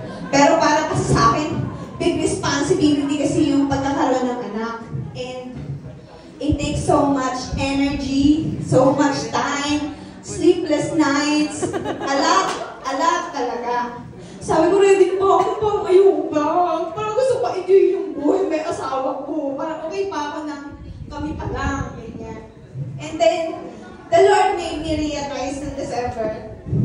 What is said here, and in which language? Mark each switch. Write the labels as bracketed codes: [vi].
[tl] Pero parang kasi sa akin, [en] big responsibility [tl] kasi yung pagkakaroon ng anak. [en] And it takes so much energy, so much time, sleepless nights, [tl] a lot talaga. Sabi ko, ready pa ako, parang ayoko ba? Parang gusto ko enjoy yung buhay, may asawa ko. Parang okay pa ako ng kami pa lang, ganyan. [en] And then, the Lord made me realize in December.